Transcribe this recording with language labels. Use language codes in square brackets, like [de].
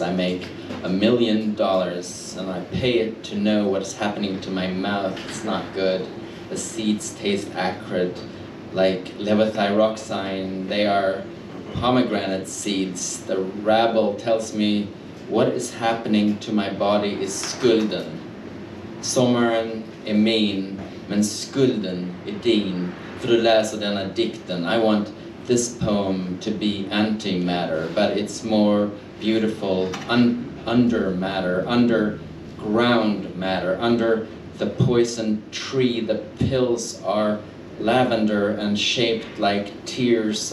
[en] I make $1 million and I pay it to know what's happening to my mouth. It's not good. The seeds taste acrid, like levothyroxine. They are pomegranate seeds. The rabble tells me what is happening to my body is skulden. [sv] Sommaren är min, men skulden är din. För du läser denna dikten. [en] I want this poem to be antimatter, but it's more beautiful under matter, underground matter, under the poison tree. The pills are lavender and shaped like tears.